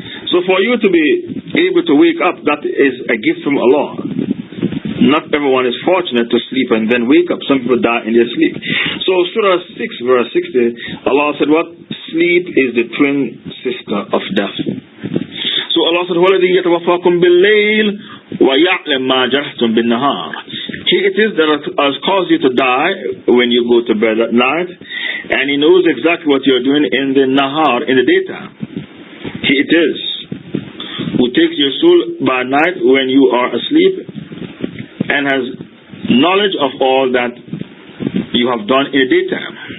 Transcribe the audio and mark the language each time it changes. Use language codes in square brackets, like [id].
[en] So for you to be able to wake up, that is a gift from Allah. Not everyone is fortunate to sleep and then wake up. Some people die in their sleep. So Surah 6 verse 60, Allah said what? Sleep is the twin sister of death. So Allah said, [ar] وَالَّذِي يَتَوَفَّاكُمْ بِاللَّيْلِ وَيَعْلَمْ مَا جَرَحْتُمْ بِالنَّهَارِ. [en] He it is that has caused you to die when you go to bed at night, and He knows exactly what you're doing in the nahar, in the daytime. He it is who takes your soul by night when you are asleep and has knowledge of all that you have done in the daytime.